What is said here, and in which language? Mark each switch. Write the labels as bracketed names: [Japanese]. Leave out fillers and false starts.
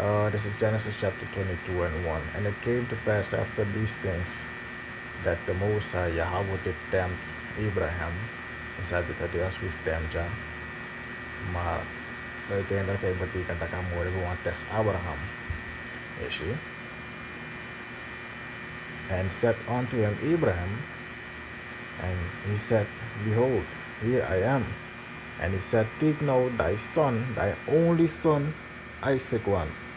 [English] This is Genesis chapter 22 and 1. And it came to pass after these things that the Most High Yahweh did tempt Abraham. [Dutch] Is dat beter? Die was with tempt, ja. Maar uiteindelijk heeft het betekend dat hij mooi gewoon test Abraham. Je ziet. [English] And said unto him Abraham, and he said, Behold, here I am. And he said, Take now thy son, thy only son, Isaac one.